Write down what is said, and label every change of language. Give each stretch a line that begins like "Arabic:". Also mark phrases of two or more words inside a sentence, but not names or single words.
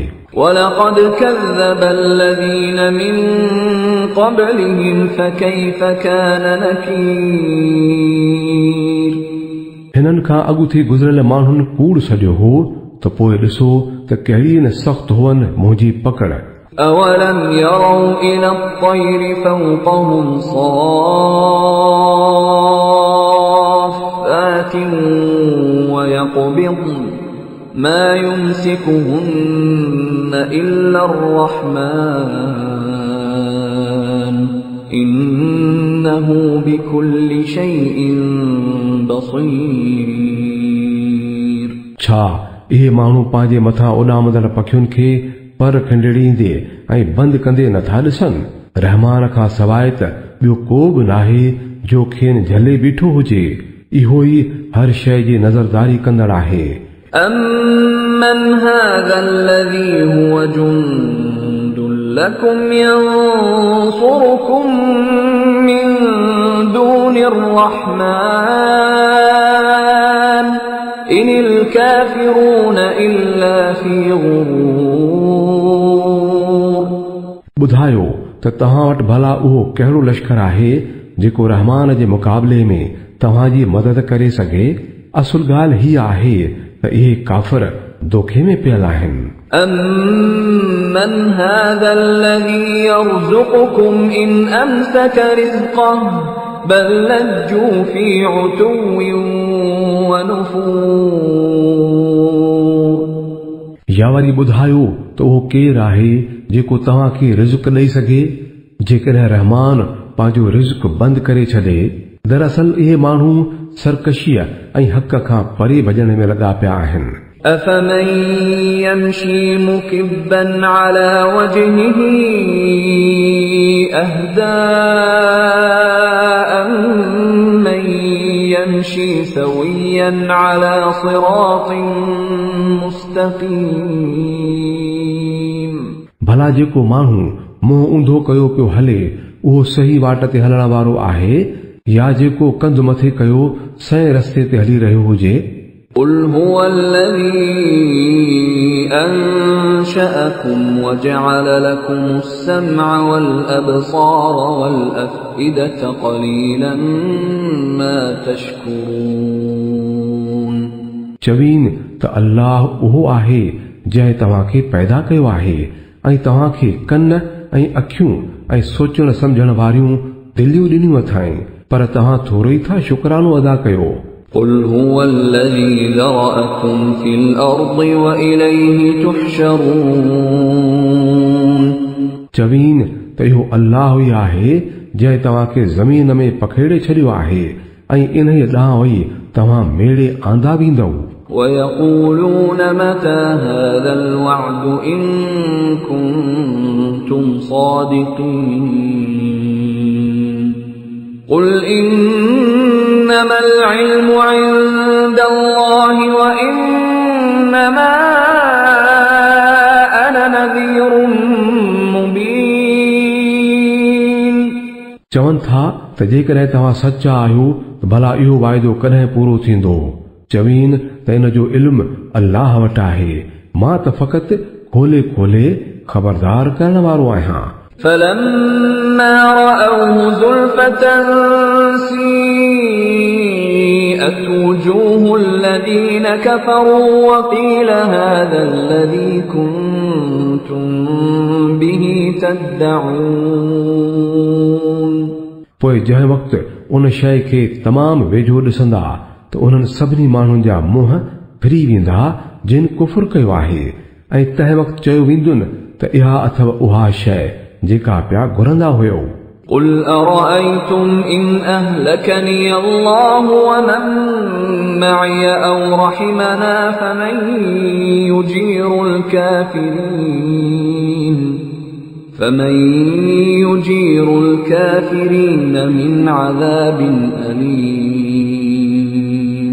Arabic: ولقد كذب الذين من قبلهم فكيف كان نكير।
Sindhi: हिननि खां अॻु थी गुज़रियल माण्हुनि कूड़ सॼो हो त पोइ ॾिसो त कहिड़ी न सख़्त हुअनि मुंहिंजी पकड़।
Arabic: أولم يروا إلى الطير فوقهم صافات ويقبضن ما يمسكهن إلا الرحمن إنه بكل شيء بصير।
Sindhi: छा इहे माण्हू पंहिंजे मथां उॾामंदड़ पखियुनि खे पर खंडड़ींदे ऐं बंदि कंदे नथा ॾिसनि? रहमान खां सवाइ त ॿियो को बि नाहे जो खेनि झले बीठो हुजे। इहो ई हर शइ जी नज़रदारी कंदड़ आहे।
Arabic: أمن هذا الذي هو جند لكم ينصركم من دون الرحمن إن الكافرون إلا في غرور।
Sindhi: ॿुधायो त तव्हां वटि भला उहो कहिड़ो लश्कर आहे जेको रहमान जे मुक़ाबले में तव्हांजी मदद करे सघे? असुल ॻाल्हि हीअ आहे त इहे काफ़िर दोखे में पियल आहिनि।
Arabic: أمن هذا الذي يرزقكم إن أمسك رزقه بل لجوا في عتو ونفور।
Sindhi: या वरी ॿुधायो त उहो केरु आहे जेको तव्हांखे रिज़्क़ ॾेई सघे जेकॾहिं रहमान पंहिंजो रिज़्क़ बंदि करे छॾे। दरअसल इहे माण्हू सरकशीअ ऐं हक़ खां परे भॼण में लॻा पिया आहिनि।
Arabic: أفمن يمشي مكبا على وجهه أهدى أمن يمشي سويا على صراط مستقيم।
Sindhi: भला जेको माण्हू मुंहुं ऊंधो कयो पियो हले उहो सही वाट ते हलण वारो आहे या जेको कंधु मथे कयो सही रस्ते ते हली रहियो हुजे?
Arabic: قل هو الذي أنشأكم وجعل لكم السمع والأبصار والأفئدة قليلا ما تشكرون।
Sindhi: चवीन त अल्लाह उहो आहे जंहिं तव्हांखे पैदा कयो आहे ऐं तव्हांखे कन ऐं अखियूं ऐं सोचण सम्झण वारियूं दिलियूं ॾिनियूं अथाई, पर तव्हां थोरो ई था शुक्रानो अदा कयो।
Arabic: قل هو الذي ذرأكم في الأرض وإليه تحشرون
Sindhi: चवीन त इहो अल्लाह ई आहे जंहिं तव्हांखे ज़मीन में पखेड़े छॾियो आहे ऐं इन्हीअ ॾांहुं ई तव्हां मेड़े आंदा वेंदव।
Arabic: ويقولون متى هذا الوعد إن كنتم صادقين قل إنما العلم عند الله وإنما أنا نذير مبين
Sindhi: चवनि था त जेकॾहिं तव्हां सचा आहियो त भला इहो वाइदो कॾहिं पूरो थींदो। चवीन त इन जो इल्मु अल्लाह वटि आहे, मां त फ़क़ति खोले खोले ख़बरदार करण वारो आहियां।
Arabic: فلما رأوه زلفة سيئت وجوه الذين كفروا وقيل هذا الذي كنتم به تدعون
Sindhi: पोइ जंहिं वक़्तु उन शइ खे तमामु वेझो ॾिसंदा त उन्हनि सभिनी माण्हुनि जा मुंहं फिरी वेंदा जिन कुफ़ुर कयो आहे, ऐं तंहिं वक़्तु चयो वेंदुनि त इहा अथव उहा शइ जेका पिया घुरंदा हुयो।
Arabic: قل أرأيتم إن أهلكني الله ومن معي أو رحمنا فمن يجير الكافرين من عذاب أليم